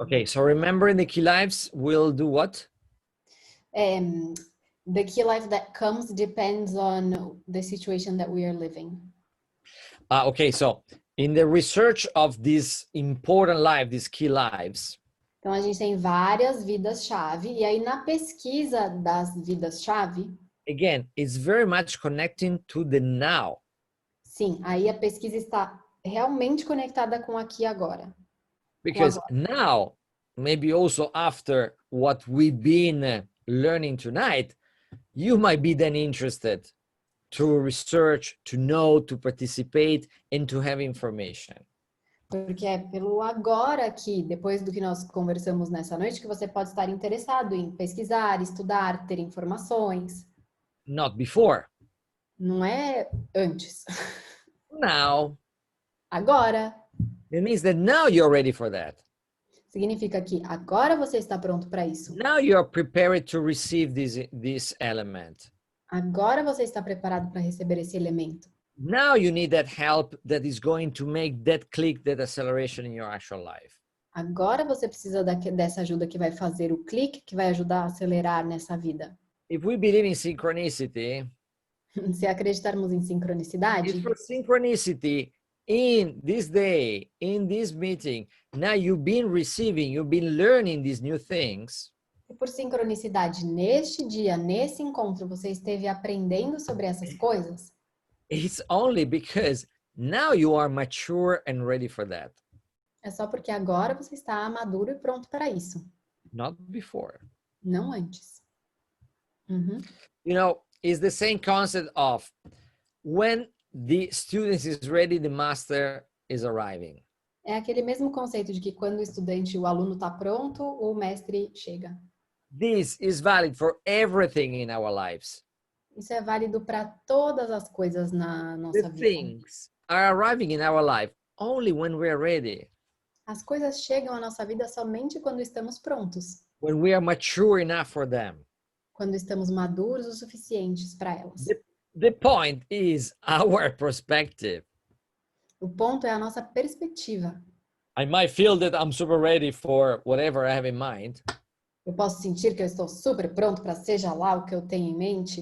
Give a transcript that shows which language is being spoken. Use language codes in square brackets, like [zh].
[en] Okay, so remembering the key lives will do what? The key life that comes depends on the situation that we are living. Okay, so in the research of this important life, these key lives. [pt] Então a gente tem várias vidas-chave e aí na pesquisa das vidas-chave. [en] Again, it's very much connecting to the now. [pt] Sim, aí a pesquisa está realmente conectada com aqui e agora. [en] Because now, maybe also after what we've been learning tonight, you might be then interested to research, to know, to participate, and to have information. [pt] Porque é pelo agora aqui, depois do que nós conversamos nessa noite, que você pode estar interessado em pesquisar, estudar, ter informações. [en] Not before. [pt] Não é antes. [en] Now. [pt] Agora. [en] It means that now you're ready for that. [pt] Significa que agora você está pronto para isso. [en] Now you're prepared to receive this element. [pt] Agora você está preparado para receber esse elemento. [en] Now you need that help that is going to make that click, that acceleration in your actual life. [pt] Agora você precisa dessa ajuda que vai fazer o clique, que vai ajudar a acelerar nessa vida. [en] If we believe in synchronicity, [pt] se acreditarmos em sincronicidade, [en] it's for synchronicity in this day, in this meeting, now you've been receiving, you've been learning these new things. [pt] E por sincronicidade, neste dia, nesse encontro, você esteve aprendendo sobre essas coisas? [en] It's only because now you are mature and ready for that. [pt] É só porque agora você está maduro e pronto para isso. [en] Not before. [pt] Não antes. Uhum. [en] You know, it's the same concept of when the student is ready, the master is arriving. [pt] É aquele mesmo conceito de que quando o estudante, o aluno está pronto, o mestre chega. [en] This is valid for everything in our lives. [pt] Isso é válido para todas as coisas na nossa vida. [en] Things are arriving in our life only when we are ready. [pt] As coisas chegam à nossa vida somente quando estamos prontos. [en] When we are mature enough for them. [pt] Quando estamos maduros o suficientes para elas. [en] The point is our perspective. [pt] O ponto é a nossa perspectiva. [en] I might feel that I'm super ready for whatever I have in mind. [pt] Eu posso sentir que eu estou super pronto para seja lá o que eu tenho em mente.